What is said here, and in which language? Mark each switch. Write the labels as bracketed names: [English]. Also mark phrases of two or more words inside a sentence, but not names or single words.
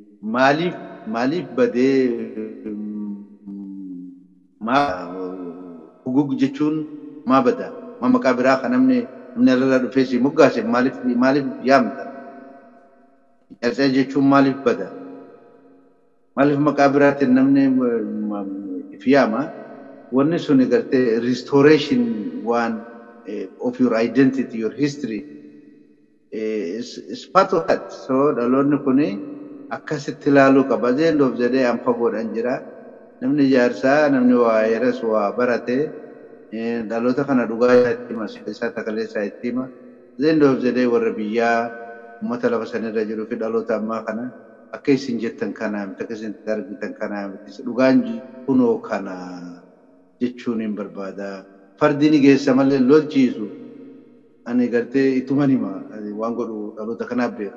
[Oromo] Maaliif maaliif badee hugug jechuun maa bada maa maqaa biraa kan namni irraa dhufee si moggaase maaliif yaamta Yarcee jechuun maaliif bada maaliif maqaa biraatiin namni if yaama wanni sun gartee [English] restoration one of your identity your history is part of that [Oromo] so dhaloonni kuni akkasitti ilaaluu qaba [English] end of the day [Oromo] an fagoodhaan jira namni jaarsaa namni waa yeras waa barate dhaloota kana dhugaa isaatti hima isaa takaleessaa itti hima [English] end of the day [Oromo] warra biyyaa ummata lafa sanirra jiru fi dhaloota ammaa kana akka isin jettan kanaa miti akka isin argitan kanaa miti dhugaan kunoo kana jechuun hin barbaada fardini geessa malee lolchiisu ani gartee ituman hima waan godhu dhaloota kanaaf beeka.